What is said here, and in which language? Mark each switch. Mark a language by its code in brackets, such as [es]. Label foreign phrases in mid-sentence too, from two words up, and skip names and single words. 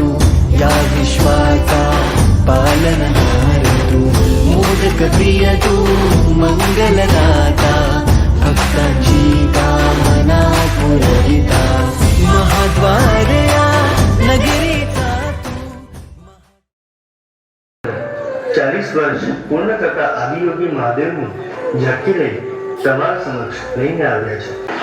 [mr] या विश्वाचा पालनहार तू मोदक प्रिय तू मंगलदाता भक्तांची कामना पुरविता महाद्वार या नगरीचा तू [gu] 40 વર્ષ પૂર્ણ કરતા આદિયોગી મહાદેવનું ઝાંખી લઈ તમારા સમક્ષ લઈને આવ્યા છે.